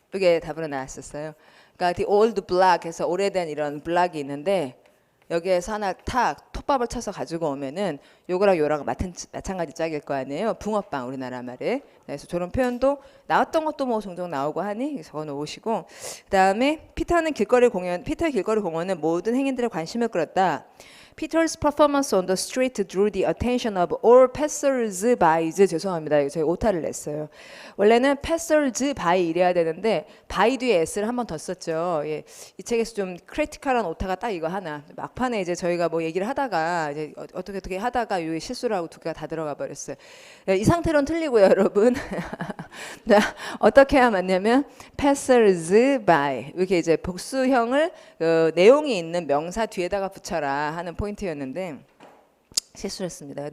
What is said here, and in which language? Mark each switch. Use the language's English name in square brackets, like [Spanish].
[Korean] 이게 답으로 나왔었어요. 그러니까 the old block 에서 오래된 이런 블락이 있는데 여기에서 하나 탁 톱밥을 쳐서 가지고 오면은 요거랑 요랑 마찬가지 짝일 거 아니에요. 붕어빵 우리나라 말에. 그래서 저런 표현도 나왔던 것도 뭐 종종 나오고 하니 적어 놓으시고 그다음에 피터의 길거리 공원은 모든 행인들의 관심을 끌었다. [English] Peter's performance on the street drew the attention of all passers-by. [Korean] 죄송합니다. 이거 저희 오타를 냈어요. 원래는 passers-by 이래야 되는데 by 뒤에 s를 한 번 더 썼죠. 예. 이 책에서 좀 크리티컬한 오타가 딱 이거 하나. 막판에 이제 저희가 뭐 얘기를 하다가 이제 어떻게 하다가 이 실수를 하고 두 개가 다 들어가 버렸어요. 예, 이 상태로는 틀리고요, 여러분. 자, 어떻게 해야 맞냐면 passers-by 이렇게 이제 복수형을 내용이 있는 명사 뒤에다가 붙여라 하는 포인트였는데 실수를 했습니다.